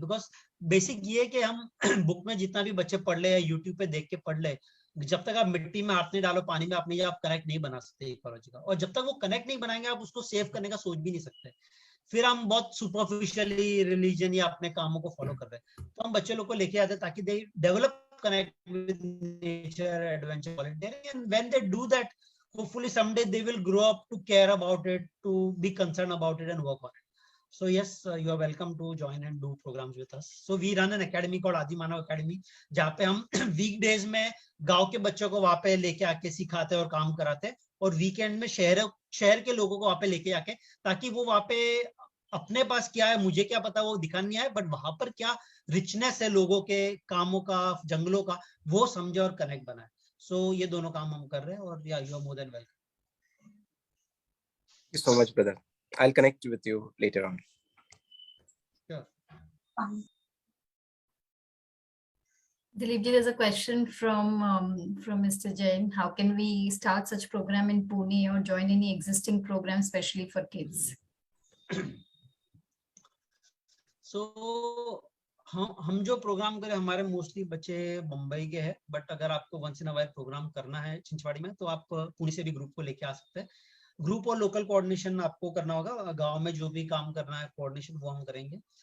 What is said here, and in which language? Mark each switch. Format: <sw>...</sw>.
<hi>Because basic ये है कि हम बुक में जितना भी बच्चे पढ़ ले या यूट्यूब पे देख के पढ़ ले, जब तक आप मिट्टी में हाथ नहीं डालो, पानी में अपने आप कनेक्ट नहीं बना सकते इकोलॉजी का, और जब तक वो कनेक्ट नहीं बनाएंगे आप उसको सेव करने का सोच भी नहीं सकते. फिर हम बहुत सुपरफिशियली रिलीजन या अपने कामों को फॉलो कर रहे हैं. तो हम बच्चे लोग को लेके आते हैं ताकि</hi> <en>They develop connect with nature, adventure, volunteering, and when they do that, hopefully someday they will grow up to care about it, to be concerned about it and work on it. So yes, you are welcome to join and do programs with us. So we run an academy called Adi Manav Academy,</en> <hi>जहाँ पे हम weekdays में गांव के बच्चों को वहाँ पे लेके आके सिखाते हैं और काम कराते हैं, और वीकेंड में शहर के लोगों को वहाँ पे लेके आके, ताकि वो वहाँ पे अपने पास क्या है मुझे क्या पता वो दिखा नहीं आए, बट वहां पर क्या रिचनेस है लोगों के कामों का, जंगलों का, वो समझे और कनेक्ट बनाए. सो ये दोनों काम हम कर रहे हैं, और या</hi> <en>You are more than welcome. Thank you so much, brother. I'll connect with you later on. Sure. Dilip ji, there's a question from Mr. Jain. How can we start such program in Pune or join any existing program, especially for kids?</en> <hi>So हम जो programme करें, हमारे mostly बच्चे मुंबई के हैं, but अगर आपको</hi> <en>once in a while</en> <hi>programme करना है छिंचवाड़ी में, तो आप पुणे से भी ग्रुप को लेके आ सकते हैं. ग्रुप और लोकल कोऑर्डिनेशन आपको करना होगा. गांव में जो भी काम करना है कोऑर्डिनेशन वो हम करेंगे.</hi>